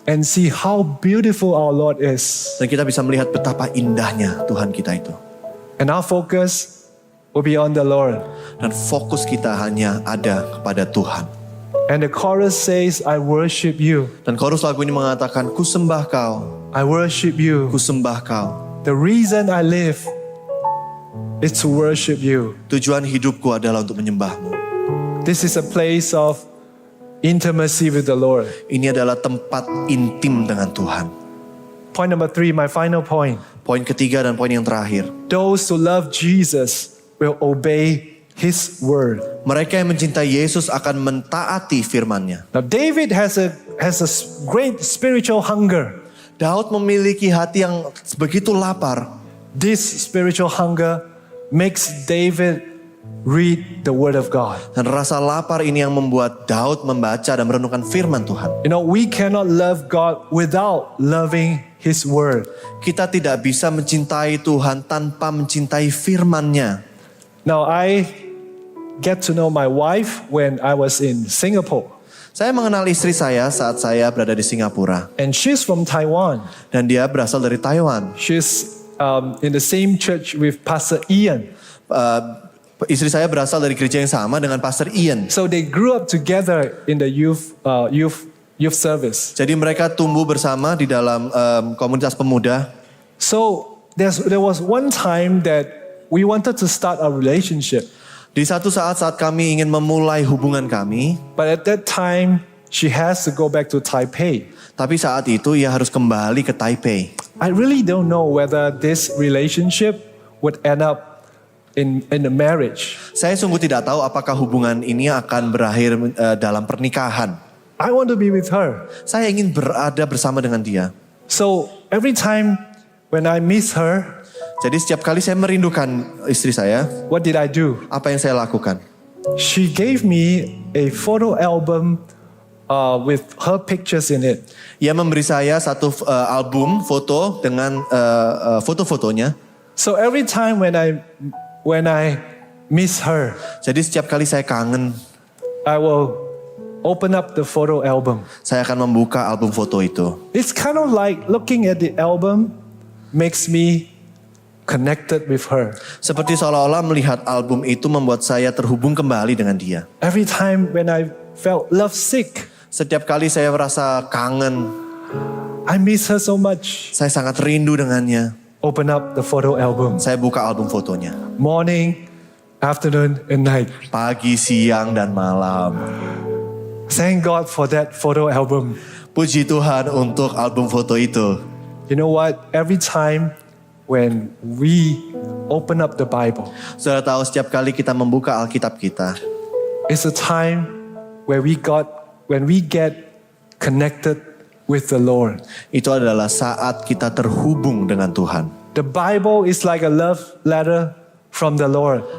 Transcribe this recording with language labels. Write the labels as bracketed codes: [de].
[en] and see how beautiful our Lord is. [id] dan kita bisa melihat betapa indahnya Tuhan kita itu. [en] And our focus will be on the Lord. [id] Dan fokus kita hanya ada kepada Tuhan. [en] And the chorus says, I worship you. [id] Dan chorus lagu ini mengatakan, ku sembah Kau, [en] I worship you. [id] ku sembah Kau. [en] The reason I live is to worship you. [id] Tujuan hidupku adalah untuk menyembah-Mu. [en] This is a place of intimacy with the Lord. [id] Ini adalah tempat intim dengan Tuhan. [en] Point number 3, my final point. [id] Poin ketiga dan poin yang terakhir. [en] Those who love Jesus will obey His word. [id] Mereka yang mencintai Yesus akan mentaati firman-Nya. [en] Now David has a great spiritual hunger. [id] Daud memiliki hati yang begitu lapar. [en] This spiritual hunger makes David read the word of God. [id] Dan rasa lapar ini yang membuat Daud membaca dan merenungkan firman Tuhan. [en] You know, we cannot love God without loving His word. [id] Kita tidak bisa mencintai Tuhan tanpa mencintai firman-Nya. [en] Now I get to know my wife when I was in Singapore. [id] Saya mengenal istri saya saat saya berada di Singapura. [en] And she's from Taiwan. [id] Dan dia berasal dari Taiwan. [en] She's in the same church with Pastor Ian. [id] Istri saya berasal dari gereja yang sama dengan Pastor Ian. [en] So they grew up together in the youth service. [id] Jadi mereka tumbuh bersama di dalam komunitas pemuda. [en] So there was one time that we wanted to start a relationship. [id] Di satu saat kami ingin memulai hubungan kami, [en] but at that time, she has to go back to Taipei. [id] tapi saat itu ia harus kembali ke Taipei. [en] I really don't know whether this relationship would end up in a marriage. [id] Saya sungguh tidak tahu apakah hubungan ini akan berakhir dalam pernikahan. [en] I want to be with her. [id] Saya ingin berada bersama dengan dia. [en] So every time when I miss her, [id] Jadi setiap kali saya merindukan istri saya, [en] what did I do? [id] apa yang saya lakukan? [en] She gave me a photo album with her pictures in it. [id] Ia memberi saya satu album foto dengan foto-fotonya. [en] So every time when I miss her, [id] Jadi setiap kali saya kangen, [en] I will open up the photo album. [id] saya akan membuka album foto itu. [en] It's kind of like looking at the album makes me connected with her. [id] Seperti seolah-olah melihat album itu membuat saya terhubung kembali dengan dia. [en] Every time when I felt lovesick, [id] Setiap kali saya merasa kangen, [en] I miss her so much. [id] saya sangat rindu dengannya. [en] Open up the photo album. [id] Saya buka album fotonya. [en] Morning, afternoon, and night. [id] Pagi, siang, dan malam. [en] Thank God for that photo album. [id] Puji Tuhan untuk album foto itu. [en] You know what? Every time when we open up the Bible, [id] Saudara tahu setiap kali kita membuka Alkitab kita, [en] it's a time where when we get connected with the Lord. [id] itu adalah saat kita terhubung dengan Tuhan. [en] The Bible is like a love letter from the Lord.